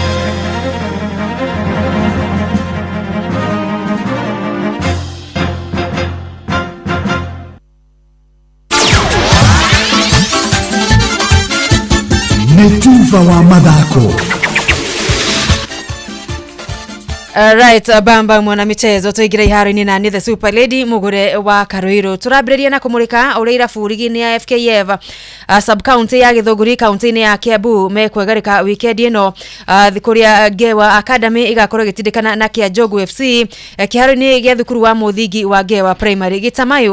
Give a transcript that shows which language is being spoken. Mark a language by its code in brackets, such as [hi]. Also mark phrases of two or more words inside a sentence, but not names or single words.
[ki] Netuva wa mathako. Right, [sw] bamba mwana michezo [ki] tuigira iharo-ini na the Super Lady Mugure wa Karuiru. Turambĩrĩria na kũmũrĩka ũrĩa irabu rigi-inĩ ya FKF [en] sub county [ki] ya Gĩthũngũri county-inĩ ya Kiambu mekwegarĩka weekend ĩno kũrĩa Gewa Academy igakorwo gĩtindĩkana na Kĩanjogu FC kĩharo-inĩ gĩa thukuru wa mũthingi wa Gewa Primary Gĩtamayo.